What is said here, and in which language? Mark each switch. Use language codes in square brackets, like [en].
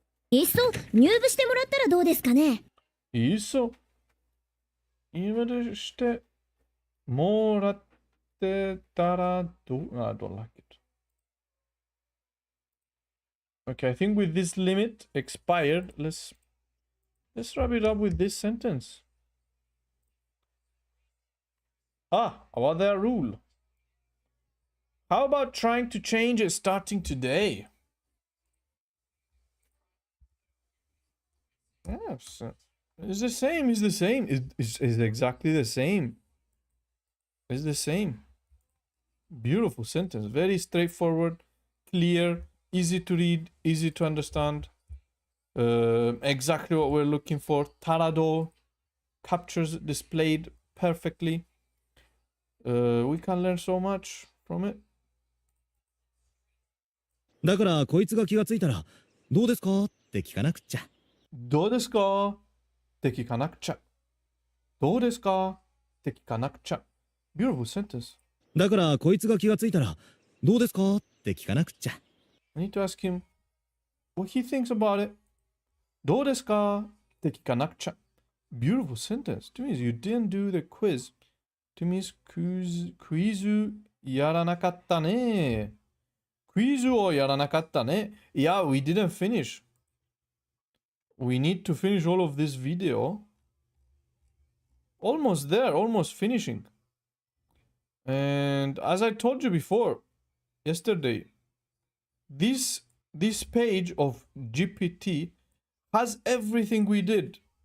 [ja] いっそ入部してもらったらどうですかね？いっそ入部してもらってたらどう？ [en] I don't like it. Okay, I think with this limit expired, let's wrap it up with this sentence. About that rule. How about trying to change it starting today? Yes, it's the same. It's the same. It's exactly the same. It's the same. Beautiful sentence. Very straightforward, clear, easy to read, easy to understand. Exactly what we're looking for. Tarado captures displayed perfectly. We can learn so much from it. [ja] だからこいつが気がついたらどうですかって聞かなくっちゃ。どうですかって聞かなくちゃ。どうですかって聞かなくちゃ。 [en] Beautiful sentence. [ja] だからこいつが気がついたらどうですかって聞かなくっちゃ。 [en] I need to ask him what he thinks about it. [ja] どうですかって聞かなくちゃ。 [en] Beautiful sentence. It means you didn't do the quiz. It means [ja] クイズやらなかったね。クイズをやらなかったね。 [en] Yeah, we didn't finish. We need to finish all of this video. Almost there, almost finishing. And as I told you before, yesterday, this page of GPT has everything we did.